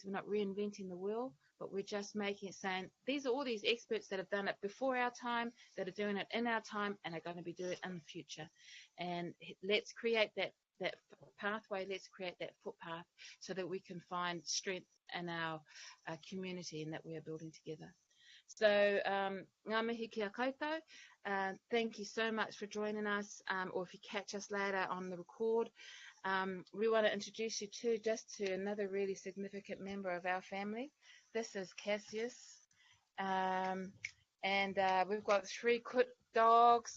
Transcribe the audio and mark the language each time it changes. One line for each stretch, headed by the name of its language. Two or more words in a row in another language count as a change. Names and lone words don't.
English: We're not reinventing the wheel, but we're just making it, saying these are all these experts that have done it before our time, that are doing it in our time, and are going to be doing it in the future. And let's create that pathway, let's create that footpath so that we can find strength in our community and that we are building together. So,
Māori: ngā mihi kia koutou.
English: Thank you so much for joining us, or if you catch us later on the record. We want to introduce you to another really significant member of our family. This is Cassius, and we've got 3 good dogs.